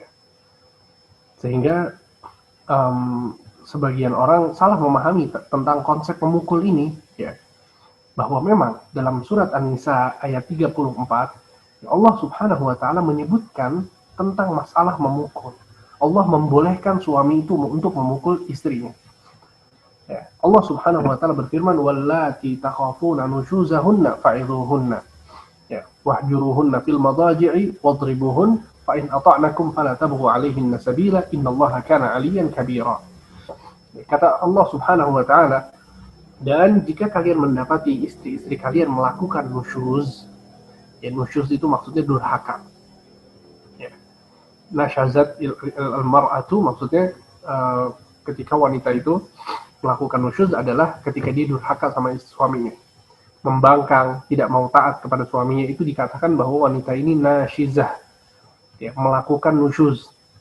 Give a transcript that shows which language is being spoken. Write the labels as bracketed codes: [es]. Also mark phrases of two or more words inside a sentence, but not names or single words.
[id] Sehingga sebagian orang salah memahami tentang konsep memukul ini, ya, bahwa memang dalam surat An-Nisa ayat 34, ya, [ar] الله سبحانه وتعالى [id] menyebutkan tentang masalah memukul. Allah membolehkan suami itu untuk memukul istrinya. Ya. [ar] الله سبحانه وتعالى [id] berfirman, [ar] واللاتي تخافون نشوزهن فعظوهن, ya, واهجروهن في المضاجع واضربوهن فإن أطعنكم فلا تبغوا عليهن سبيلا إن الله كان عليا كبيرا. [id] Kata [ar] الله سبحانه وتعالى, [id] dan jika kalian mendapati istri-istri kalian melakukan nusyuz, ya, nusyuz itu maksudnya durhaka. Ya. [ar] نشزت المرأة [id] maksudnya ketika wanita itu melakukan nusyuz adalah ketika dia durhaka sama suaminya, membangkang, tidak mau taat kepada suaminya, itu dikatakan bahwa wanita ini nashizah, ya, melakukan nusyuz.